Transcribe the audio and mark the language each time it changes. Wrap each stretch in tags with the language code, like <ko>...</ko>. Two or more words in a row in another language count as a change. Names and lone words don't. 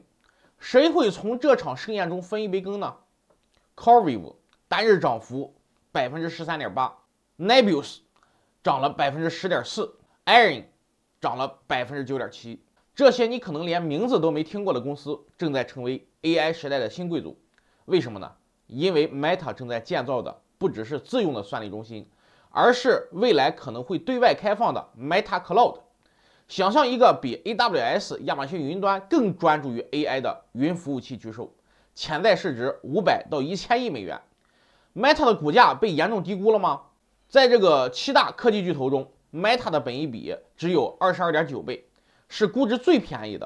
<zh>誰會從這場盛宴中分一杯羹呢 ？CoreWeave 單日漲幅13.8%， Nebius 漲了10.4%， Iron 漲了9.7%。這些你可能連名字都沒聽過的公司，正在成為 AI 時代的新貴族。為什麼呢？因為 Meta 正在建造的不只是自用的算力中心，而是未來可能会对外開放的 Meta Cloud。想象一個比 AWS 亞馬遜雲端更專注於 AI 的雲服務器巨獸，潛在市值500到1000億美元。Meta 的股價被嚴重低估了嗎？在這個7大科技巨頭中 ，Meta 的本益比只有22.9倍，是估值最便宜的。</zh>